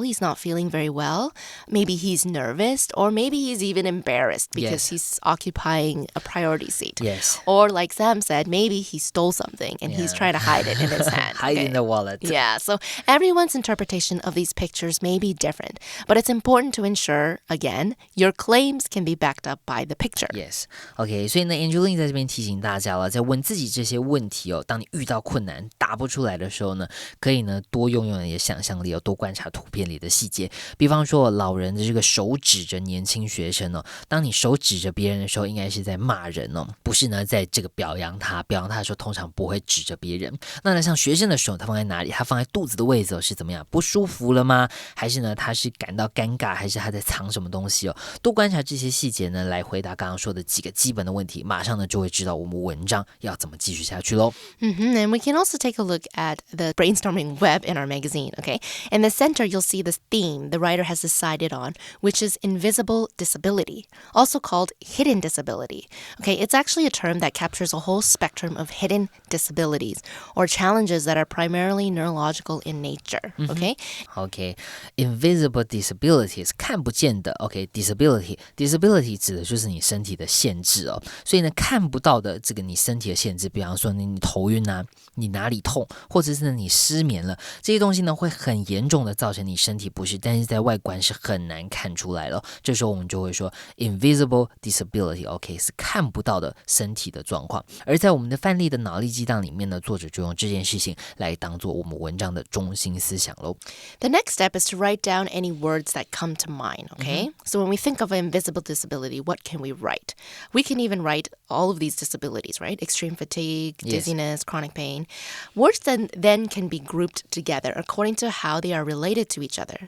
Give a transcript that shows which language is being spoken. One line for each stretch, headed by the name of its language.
English: He's not feeling very well. Maybe he's nervous, or maybe he's even embarrassed because he's occupying a priority seat. Yes. Or like Sam said, maybe he stole something and he's trying to hide it in his hand. Hide in the wallet. Yeah, so everyone's interpretation of these pictures may be different, but it's important to ensure, again, your claims can be backed up by the picture. Yes.
Chinese: OK, 所以呢 Angeline 在这边提醒大家了，在问自己这些问题哦，当你遇到困难答不出来的时候呢，可以呢多用你的想象力哦，多观察图片里的细节。比方说老人的这个手指着年轻学生哦，当你手指着别人的时候，应该是在骂人哦，不是呢在这个表扬他。表扬他的时候，通常不会指着别人。那呢，像学生的手，他放在哪里？他放在肚子的位置哦，是怎么样？不舒服了吗？还是呢，他是感到尴尬，还是他在藏什么东西哦？多观察这些细节呢，来回答刚刚说的几个基本的问题，马上呢就会知道我们文章要怎么继续下去咯。
English: And we can also take a look at the brainstorming web in our magazine, okay? In the center, you'll see this theme the writer has decided on, which is invisible disability, also called hidden disability. Okay, it's actually a term that captures a whole spectrum of hidden disabilities or challenges that are primarily neurological in nature, okay?
Chinese: Okay, invisible disabilities 看不见的 OK disability 指的就是你身体的限制哦，所以呢看不到的这个你身体的限制，比方说你头晕啊，你哪里痛，或者是你失眠了，这些东西呢会很严重的造成你身体不适，但是在外观是很难看出来了。这时候我们就会说 invisible disability OK 是看不到的身体的状况。而在我们的范例的脑力激荡里面呢，作者就用这件事情来当做我们文章的中心思想咯。
English: The next step is to write down any words that come to mind, okay? So when we think of invisible disability, what can we write? We can even write all of these disabilities, right? Extreme fatigue, dizziness, chronic pain. Words then can be grouped together according to how they are related to each other.